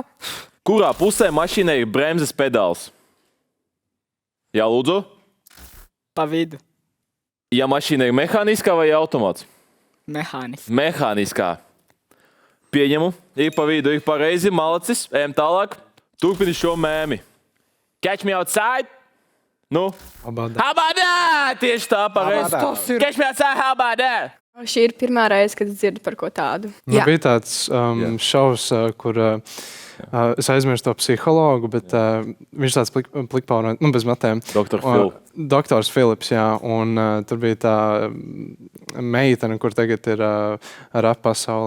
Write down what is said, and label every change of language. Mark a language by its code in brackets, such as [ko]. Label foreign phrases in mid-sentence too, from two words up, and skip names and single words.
[lv] Kurā pusē mašīnai ir bremzes pedāls? Jā, lūdzu. Pa vidu. Ja mašīna ir mehāniskā vai automāts? Mehāniski. Mehāniskā. Pieņemu. Ir pa vidu, ir pareizi. Malacis. Ejam tālāk. Turpini šo mēmi. [en] Catch me outside. Nu? How about that? [lv] Tieši tā, pareizi. [en] Catch me outside, how about that? [lv] Šī ir pirmā reize, kad es dzirdu par ko tādu. Man bija tāds šovs, kur es aizmirstu to psihologu, bet viņš tāds plikpaunots, bez matēm. Doktors Filips, jā. Un tur bija tā meitene, kur tagad ir rap pasaulē.